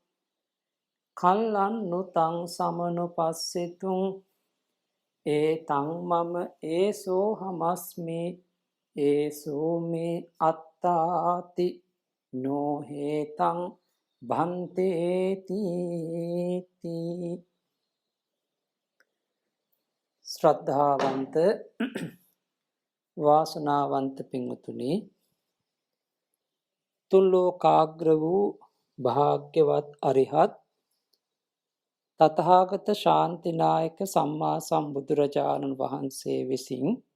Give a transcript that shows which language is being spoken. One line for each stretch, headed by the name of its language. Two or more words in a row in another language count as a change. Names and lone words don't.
Pali: කල්ලන්නුතං සමනුපස්සිතුං ඒතං මම ඒසෝ හමස්මි ඒසෝ මේ අත්තාති නොහේතං භන්තේති.
Sinhala: ශ්‍රද්ධාවන්ත වාසනාවන්ත පින්වතුනි, තුල්ලෝකාග්‍ර වූ භාග්‍යවත් අරිහත් තථාගත ශාන්තිනායක සම්මා සම්බුදුරජාණන් වහන්සේ විසින්